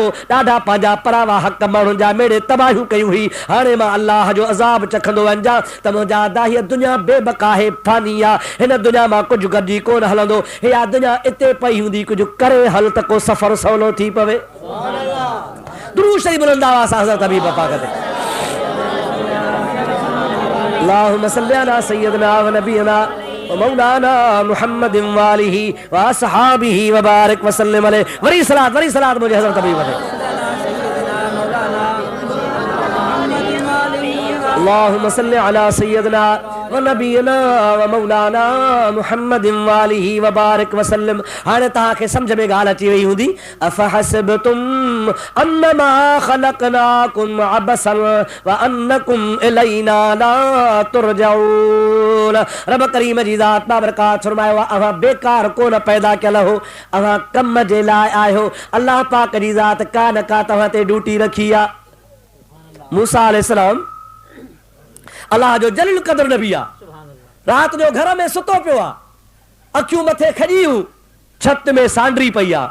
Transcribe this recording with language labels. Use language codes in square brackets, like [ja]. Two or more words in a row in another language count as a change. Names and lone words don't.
[sd] ॾाढा पंहिंजा परावा हक़ माण्हुनि जा मेड़े तबाहियूं कयूं हुई, हाणे मां अल्लाह जो अज़ाब चखंदो वञा त मुंहिंजा दाही दुनिया बेबका है, फानी आहे। हिन दुनिया मां कुझु गॾिजी कोन हलंदो। इहा दुनिया इते पई हूंदी, कुझु करे हल त को सफ़र सवलो थी पवे। दुरूद शरीफ बुलंद आवाज़ सां हज़रत हबीब पाक ते [ar] اللهم صل على سيدنا و نبينا و مولانا محمد و آله و أصحابه و بارك و سلم عليه. [sd] वरी सलात मुझे हज़रत हबीब ते [ar] اللهم صل على سيدنا و نبينا و مولانا محمد و آله و بارك و سلم. [sd] हाणे तव्हांखे सम्झ में ॻाल्हि अची वई हूंदी। [ar] أفحسبتم أنما خلقناكم عبثا و أنكم إلينا لا ترجعون. [sd] रब करीम जी ज़ात बाबरकात फरमायो अवां बेकार कोन पैदा कयल हो, अवां कम जे लाइ आयो। अल्लाह पाक जी ज़ात का न का तव्हां ते ड्यूटी रखी आहे। मूसा अलैहिस्सलाम अल्लाह जो जलील क़दर नबी आहे। रात जो घर में सुतो पियो आहे, अखियूं मथे खॼियूं, छत में सांड्री पई आहे।